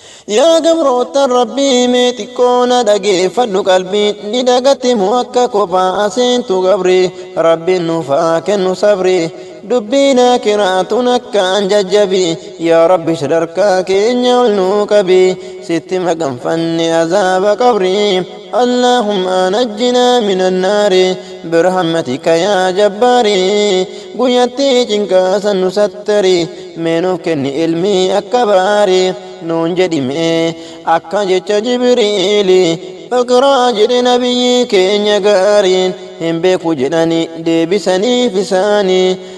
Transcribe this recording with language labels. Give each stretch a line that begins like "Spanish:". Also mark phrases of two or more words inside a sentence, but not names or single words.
Oromo: Yaa gabroota Rabbii, mee xiqqoo na dhageeffadhu qalbii, ni dagatti mu akka kophaa aseentu gabri, Rabbiin nuuf haa kennu sabri. Dubbiin akiraatuun akkaan jajjabi, yaa Rabbi sadarkaa keenya ol nu qabi, sitti maganfanne azaaba qabri.
Arabic: اللهم نجنا من النار برحمتك يا جبار.
Oromo: Guyyatti cinqaa san nu sattari, mee nuuf kenni ilmi akka baari. Nuun jedhi mee akka jecha Jibriili. Iqraa jedhe nabiyyi keenya gaariin, hin beeku jedhani deebisaniif isaanii.